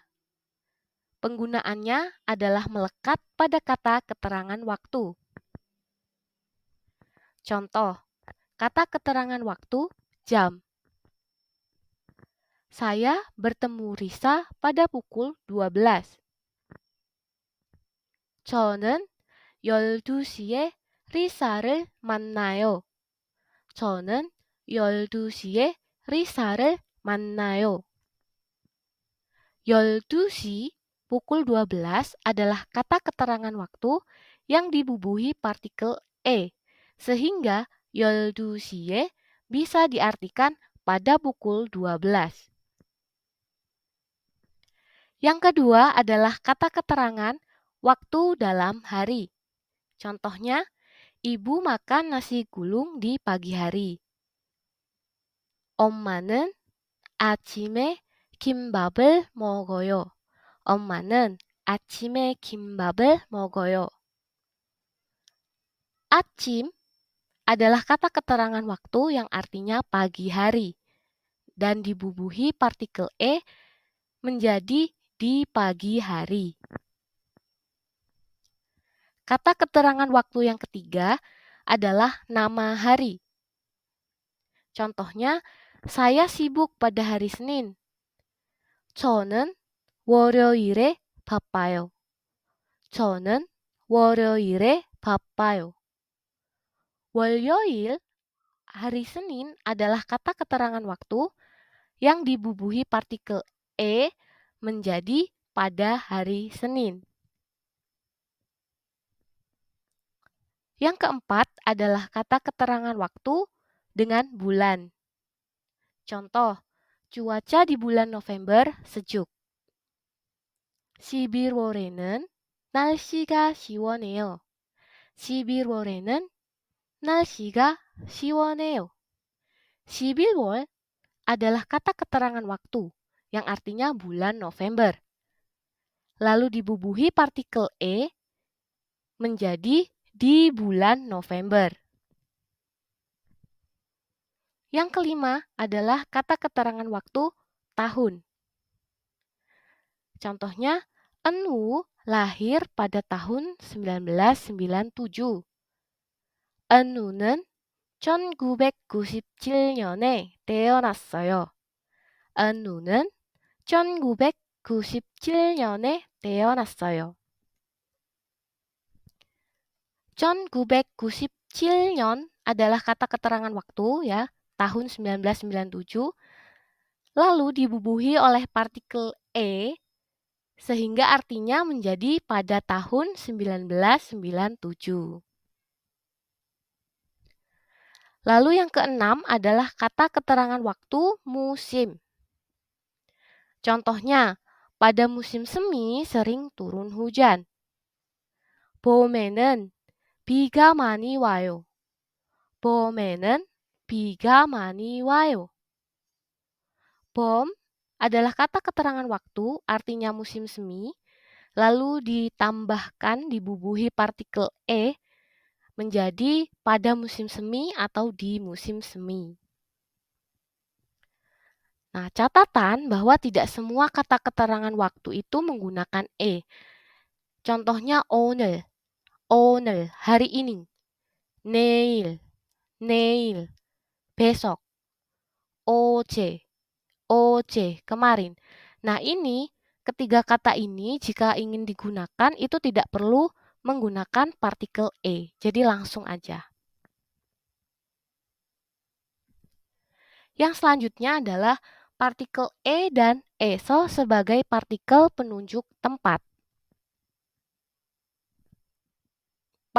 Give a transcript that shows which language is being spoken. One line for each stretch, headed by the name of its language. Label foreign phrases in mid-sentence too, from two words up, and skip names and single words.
Indonesian: Penggunaannya adalah melekat pada kata keterangan waktu. Contoh, kata keterangan waktu jam. Saya bertemu Risa pada pukul 12.
Korean: 저는 12시에 리사를 만나요. 저는 12시에 리사를 만나요. 12시,
Indonesian: pukul 12 adalah kata keterangan waktu yang dibubuhi partikel e, sehingga 12시에 bisa diartikan pada pukul 12. Yang kedua adalah kata keterangan waktu dalam hari. Contohnya, ibu makan nasi gulung di pagi hari.
Korean: 엄마는 아침에 김밥을 먹어요. 엄마는 아침에 김밥을 먹어요.
Indonesian: Acim adalah kata keterangan waktu yang artinya pagi hari dan dibubuhi partikel e menjadi di pagi hari. Kata keterangan waktu yang ketiga adalah nama hari. Contohnya, saya sibuk pada hari Senin.
Korean: 저는 월요일에 바빠요. 저는 월요일에 바빠요. 월요일,
Indonesian: hari Senin adalah kata keterangan waktu yang dibubuhi partikel e menjadi pada hari Senin. Yang keempat adalah kata keterangan waktu dengan bulan. Contoh, cuaca di bulan November sejuk.
Korean: 11월에는 날씨가 시원해요. 11월에는 날씨가 시원해요.
Indonesian: 11월 adalah kata keterangan waktu yang artinya bulan November. Lalu dibubuhi partikel e menjadi di bulan November. Yang kelima adalah kata keterangan waktu tahun. Contohnya, Enwu lahir pada tahun 1997.
Korean: Enwu는 1997년에 태어났어요. Enwu는 1997년에 태어났어요.
Indonesian: 1997년 adalah kata keterangan waktu ya, tahun 1997, lalu dibubuhi oleh partikel e sehingga artinya menjadi pada tahun 1997. Lalu yang keenam adalah kata keterangan waktu musim. Contohnya, pada musim semi sering turun hujan.
Korean: 봄에는 비가 많이 와요. 봄에는 비가 많이 와요.
Indonesian: 봄 adalah kata keterangan waktu, artinya musim semi, lalu ditambahkan dibubuhi partikel e menjadi pada musim semi atau di musim semi. Nah, catatan bahwa tidak semua kata keterangan waktu itu menggunakan e.
Korean: Contohnya 오늘, 오늘,
Indonesian: hari ini.
Korean: 내일, 내일, besok. 어제, 어제,
Indonesian: kemarin. Nah, ini ketiga kata ini jika ingin digunakan itu tidak perlu menggunakan partikel e. Jadi langsung aja. Yang selanjutnya adalah partikel e dan eso sebagai partikel penunjuk tempat.